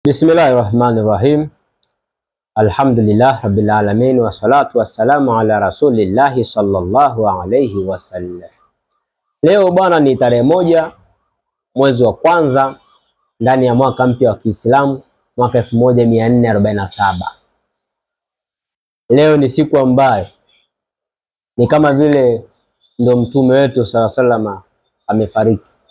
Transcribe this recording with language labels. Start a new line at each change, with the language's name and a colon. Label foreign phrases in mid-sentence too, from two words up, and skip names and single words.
Arabic: بسم الله الرحمن الرحيم. الحمد لله رب العالمين والصلاة والسلام على رسول الله صلى الله عليه وسلم.
Swahili: Leo bwana ni tarehe 1 mwezi wa kwanza ndani ya mwaka mpya wa Kiislamu mwaka 1447. Leo ni siku ambayo ni kama vile ndo mtume wetu
Arabic: صلى الله عليه وسلم
Swahili: amefariki.